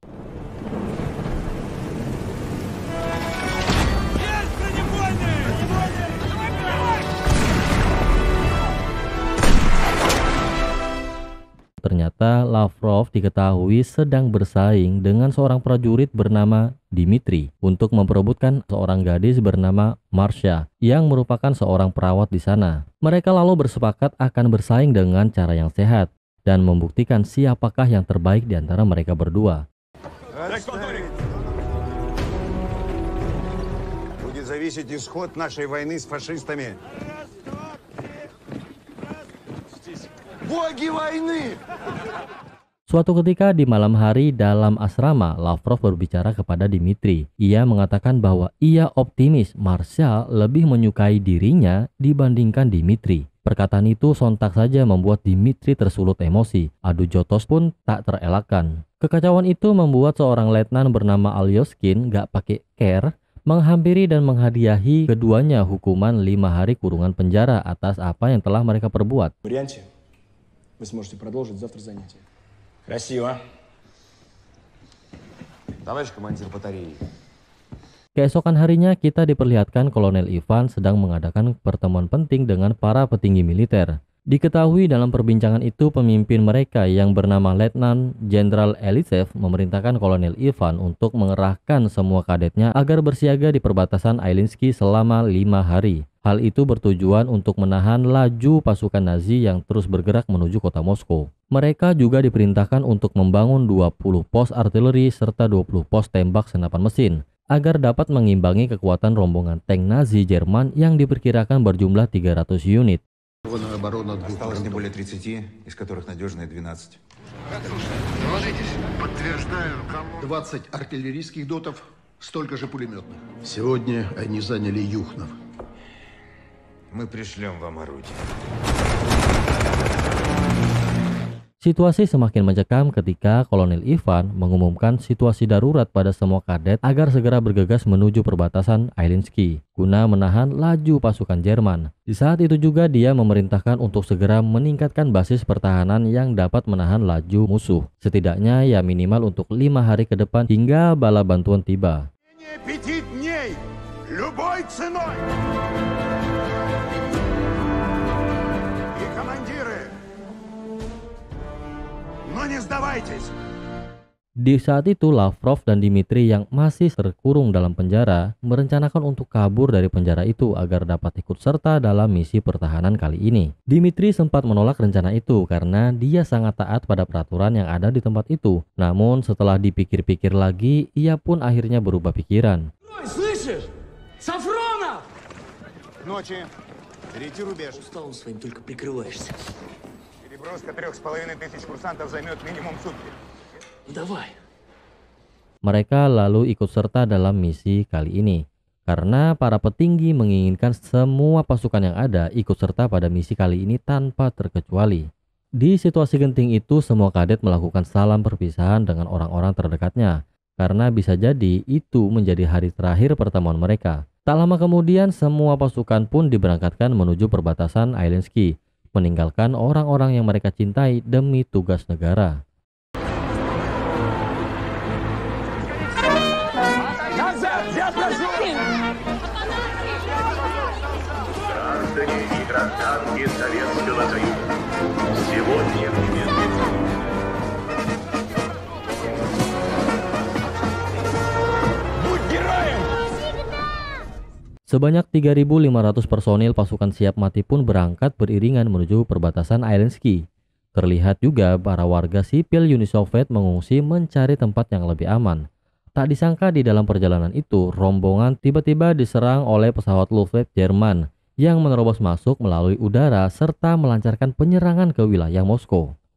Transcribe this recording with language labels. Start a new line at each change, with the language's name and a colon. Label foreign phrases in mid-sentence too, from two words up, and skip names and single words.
Indonesian: Ternyata Lavrov diketahui sedang bersaing dengan seorang prajurit bernama Dmitri untuk memperebutkan seorang gadis bernama Marsha yang merupakan seorang perawat di sana. Mereka lalu bersepakat akan bersaing dengan cara yang sehat dan membuktikan siapakah yang terbaik di antara mereka berdua.
Russian: Будет зависеть исход нашей войны с фашистами. Боги войны!
Indonesian: Suatu ketika di malam hari dalam asrama, Lavrov berbicara kepada Dmitri. Ia mengatakan bahwa ia optimis Marsha lebih menyukai dirinya dibandingkan Dmitri. Perkataan itu sontak saja membuat Dmitri tersulut emosi. Adu jotos pun tak terelakkan. Kekacauan itu membuat seorang letnan bernama Alyoskin gak pakai care menghampiri dan menghadiahi keduanya hukuman 5 hari kurungan penjara atas apa yang telah mereka perbuat.
Russian: Вы сможете продолжить завтра занятия. Красиво. Товарищ командир батареи.
Indonesian: Keesokan harinya kita diperlihatkan Kolonel Ivan sedang mengadakan pertemuan penting dengan para petinggi militer. Diketahui dalam perbincangan itu pemimpin mereka yang bernama Letnan Jenderal Elisev memerintahkan Kolonel Ivan untuk mengerahkan semua kadetnya agar bersiaga di perbatasan Ilyinsky selama 5 hari. Hal itu bertujuan untuk menahan laju pasukan Nazi yang terus bergerak menuju kota Moskow. Mereka juga diperintahkan untuk membangun 20 pos artileri serta 20 pos tembak senapan mesin agar dapat mengimbangi kekuatan rombongan tank Nazi Jerman yang diperkirakan berjumlah 300 unit.
Russian: организованную оборону двух Осталось не фронтов. более 30, из которых надежные 12. Подтверждаю, 20 артиллерийских дотов, столько же пулеметных. Сегодня они заняли Юхнов. Мы пришлем вам орудие.
Indonesian: Situasi semakin mencekam ketika Kolonel Ivan mengumumkan situasi darurat pada semua kadet agar segera bergegas menuju perbatasan Ailinski guna menahan laju pasukan Jerman. Di saat itu juga dia memerintahkan untuk segera meningkatkan basis pertahanan yang dapat menahan laju musuh. Setidaknya ya minimal untuk 5 hari ke depan hingga bala bantuan tiba.
Russian: 5 дней! Любой ценой! И командиры! Но не сдавайтесь!
Indonesian: Di saat itu Lavrov dan Dmitri yang masih terkurung dalam penjara merencanakan untuk kabur dari penjara itu agar dapat ikut serta dalam misi pertahanan kali ini. Dmitri sempat menolak rencana itu karena dia sangat taat pada peraturan yang ada di tempat itu. Namun setelah dipikir-pikir lagi, ia pun akhirnya berubah pikiran.
Russian: Слышишь? Сафронов! Ночи! Перейти рубеж. Усталом своим только прикрываешься. Переброска 3500 курсантов займет минимум сутки. Давай.
Indonesian: Mereka lalu ikut serta dalam misi kali ini karena para petinggi menginginkan semua pasukan yang ada ikut serta pada misi kali ini tanpa terkecuali. Di situasi genting itu, semua kadet melakukan salam perpisahan dengan orang-orang terdekatnya karena bisa jadi itu menjadi hari terakhir pertemuan mereka. Tak lama kemudian semua pasukan pun diberangkatkan menuju perbatasan Ailinski, meninggalkan orang-orang yang mereka cintai demi tugas negara.
Russian: Граждане и гражданки Советского Союза. Сегодня Будь героем!
Indonesian: Sebanyak 3.500 personil pasukan siap mati pun berangkat beriringan menuju perbatasan Ailinski. Terlihat juga para warga sipil Uni Soviet mengungsi mencari tempat yang lebih aman. Tak disangka di dalam perjalanan itu, rombongan tiba-tiba diserang oleh pesawat Luftwaffe Jerman yang menerobos masuk melalui udara serta melancarkan penyerangan ke wilayah Moskow.